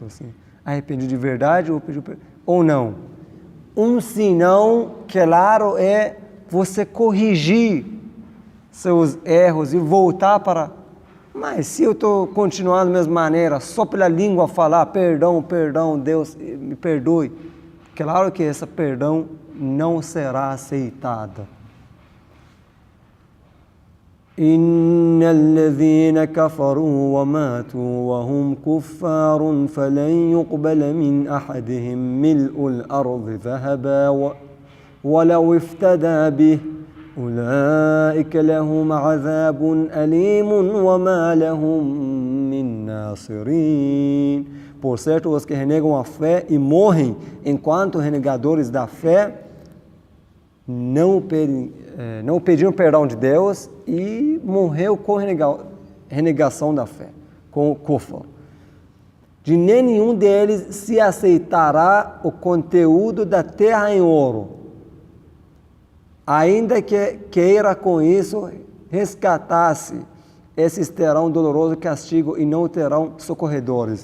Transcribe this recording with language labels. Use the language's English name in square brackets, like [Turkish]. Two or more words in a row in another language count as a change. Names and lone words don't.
[Portuguese] Assim, arrependido de verdade ou não? Um sinal claro é você corrigir seus erros e voltar para... Mas se eu estou continuando da mesma maneira, só pela língua falar perdão, perdão, Deus me perdoe, claro que esse perdão não será aceitado. [Arabic] إن الذين كفروا وماتوا وهم كفار فلن يقبل من أحدهم ملء الأرض ذهبا ولو افتدى به أولئك لهم عذاب أليم وما لهم من ناصرين. [Portuguese] Por certo, os que renegam a fé e morrem enquanto renegadores da fé não pediram perdão de Deus e morreu com renegação da fé, com o kufr. De nenhum deles se aceitará o conteúdo da terra em ouro, ainda que queira com isso resgatar-se, esses terão doloroso castigo e não terão socorredores.